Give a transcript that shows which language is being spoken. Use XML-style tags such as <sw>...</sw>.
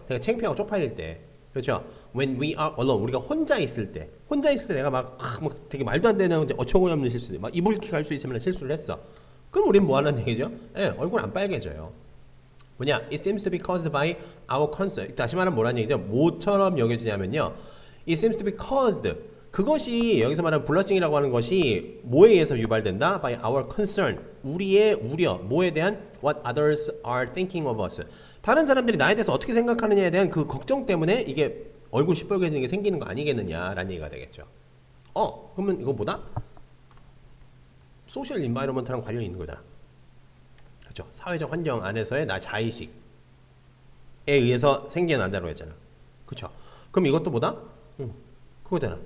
<ko>내가 창피하고 쪽팔릴 때. 그렇죠?</ko> <en>When we are alone,</en> <ko>우리가 혼자 있을 때 내가 막 되게 말도 안 되는 어처구니없는 실수, 막 이불킥 할 수 있으면 실수를 했어. 그럼 우리는 뭐 하는 얘기죠? 얼굴 안 빨개져요.</ko> <en>It seems to be caused by our concern.</en> <ko>다시 말하면 뭐라는 얘기죠? 뭐처럼 여겨지냐면요.</ko> <en>It seems to be caused.</en> <ko>그것이 여기서 말하는 블러싱이라고 하는 것이 뭐에 의해서 유발된다?</ko> <en>By our concern.</en> <ko>우리의 우려. 뭐에 대한?</ko> <en>What others are thinking of us.</en> <ko>다른 사람들이 나에 대해서 어떻게 생각하느냐에 대한 그 걱정 때문에 이게 얼굴 시뻘개지는 게 생기는 거 아니겠느냐라는 얘기가 되겠죠. 그러면 이거 뭐다? 소셜 인바이러먼트랑 관련이 있는 거잖아. 그렇죠? 사회적 환경 안에서의 나 자의식에 의해서 생겨난다고 했잖아. 그렇죠? 그럼 이것도 뭐다? 그거잖아.</ko>